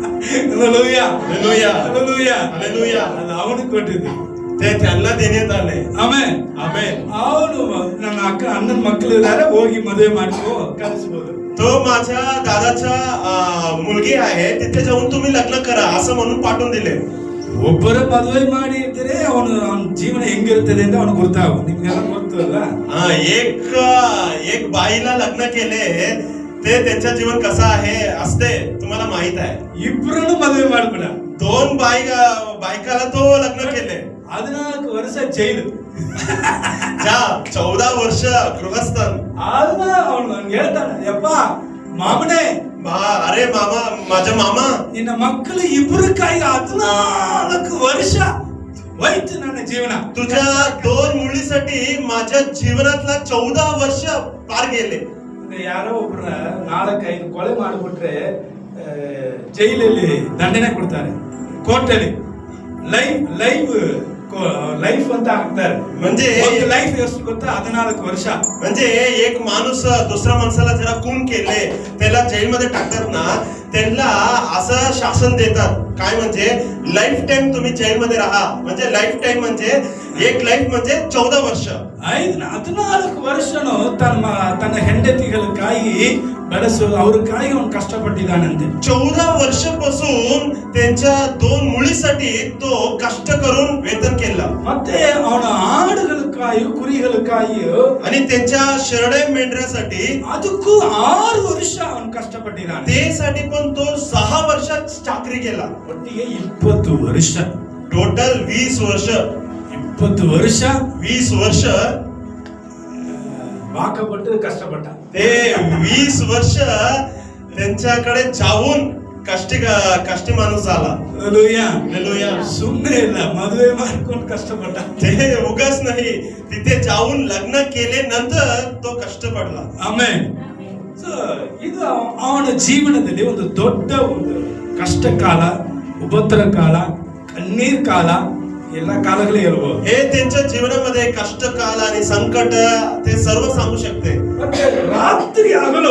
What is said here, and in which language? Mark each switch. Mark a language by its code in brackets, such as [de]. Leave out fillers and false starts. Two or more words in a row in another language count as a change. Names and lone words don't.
[mr] हालेलुया हालेलुया हालेलुया हालेलुया. [kn] ಅವನಿಗೆ ಕೊಟ್ಟಿದ್ದು [mr] ते त्यांना देण्यात आले. [kn] ಆಮೆನ್ [mr] आमेन. [kn] ಅವನು ನನ್ನ ಅಣ್ಣನ ಮಕ್ಕಳು ಇದ್ದಾರೆ, ಹೋಗಿ ಮದುವೆ ಮಾಡ್ಕೋ ಕಳಿಸ್ಬೋದು. [mr] तो माझ्या दादाचा मुलगी आहे, तिथे जाऊन तुम्ही लग्न करा असं म्हणून पाठवून दिले. [kn] ಒಬ್ಬರ ಮದುವೆ ಮಾಡಿ ಇದ್ರೆ ಅವನ ಜೀವನ ಹೆಂಗಿರ್ತದೆ ಅಂತ ಅವನು ಗೊತ್ತಾಗ, ನಿಮ್ಗೆಲ್ಲ ಗೊತ್ತಲ್ಲ. [mr] एक बाईला लग्न केले ते त्यांचं जीवन कसं आहे असते तुम्हाला माहित आहे. [kn] ಇಬ್ಬರನ್ನು ಮದುವೆ ಮಾಡ್ಬಿಡ. [mr] 2 बायकाला तो लग्न केले. [kn] 14 ವರ್ಷ ಜೈಲು. 14 ವರ್ಷ ಗೃಹಸ್ಥನ್. ಆಗ ಅವನು ನನ್ಗೆ ಹೇಳ್ತಾನೆ, ಯಪ್ಪ ಮಾಮನೇ, [mr] अरे मामा, माझा मामा, [kn] ನಿನ್ನ ಮಕ್ಕಳು ಇಬ್ಬರಿಗಾಗಿ 14 ವರ್ಷ ಹೋಯ್ತು ನನ್ನ ಜೀವನ. [mr] तुझ्या 2 मुलीसाठी माझ्या जीवनातला 14 वर्ष पार गेले. [kn] ಯಾರೋ ಒಬ್ರ 4-5 ಕೊಲೆ ಮಾಡಿಬಿಟ್ರೆ ಜೈಲಲ್ಲಿ ದಂಡನೆ ಕೊಡ್ತಾರೆ, ಕೋರ್ಟಲ್ಲಿ ಲೈಫ್ ಅಂತ ಹಾಕ್ತಾರೆ. [mr] म्हणजे [kn] ಲೈಫ್ ಎಷ್ಟು ಗೊತ್ತಾ? 14 ವರ್ಷ. [mr] म्हणजे एक माणूस दुसऱ्या माणसाला जरा खून केले त्याला जेलमध्ये टाकतात ना, त्यांना असं शासन देतात काय, म्हणजे [en] life time [mr] तुम्ही जेलमध्ये राहा. म्हणजे [en] life time [mr] म्हणजे एक लाईफ म्हणजे 14 वर्ष. [kn] 14 ವರ್ಷನು ತನ್ನ ಹೆಂಡತಿಗಳಿಗಾಗಿ ಬೆಳೆಸೋದು, ಅವ್ರಿಗಾಗಿ ಅವನು ಕಷ್ಟಪಟ್ಟಿದ್ದಾನಂತೆ. [mr] 14 वर्षापासून त्यांच्या 2 मुलीसाठी तो कष्ट करून वेतन केलं. [kn] ಮತ್ತೆ ಅವನ ಆಡುಗಳಿಗಾಗಿ ಕುರಿಗಳಿಗಾಗಿ [mr] आणि त्यांच्या शेरडे मेंढऱ्यासाठी [kn] ಅದಕ್ಕೂ 6 ವರ್ಷ ಅವನು ಕಷ್ಟಪಟ್ಟಿದ್ದಾನೆ. [mr] त्यासाठी पण तो 6 वर्षात चाकरी केला. [kn] ಒಟ್ಟಿಗೆ 20 ವರ್ಷ, [mr] टोटल 20 वर्ष. [kn] 20 ವರ್ಷ [mr] 20 वर्ष [kn] ವಾಕಪಟ್ಟು ಕಷ್ಟಪಟ್ಟ. [mr] ते 20 वर्ष त्यांच्याकडे जाऊन कष्टी माणूस झाला. हालेलुया. [kn] ಸುಮ್ಮನೆ ಇಲ್ಲ, ಮದುವೆ ಮಾಡ್ಕೊಂಡು ಕಷ್ಟಪಟ್ಟ. [mr] ते उगाच नाही, तिथे जाऊन लग्न केले नंतर तो कष्ट पडला. [kn] ಆಮೆನ್. ಇದು ಅವನ ಜೀವನದಲ್ಲಿ ಒಂದು ದೊಡ್ಡ ಒಂದು ಕಷ್ಟ ಕಾಲ, ಉಪದ್ರ ಕಾಲ, ಕಣ್ಣೀರ್ ಕಾಲ, ಎಲ್ಲ ಕಾಲಗಳೇ ಇರಬಹುದು. [mr] हे त्यांच्या जीवनामध्ये कष्ट काल आणि संकट ते सर्व सांगू शकते. [kn] ಮತ್ತೆ ರಾತ್ರಿ ಹಗಲು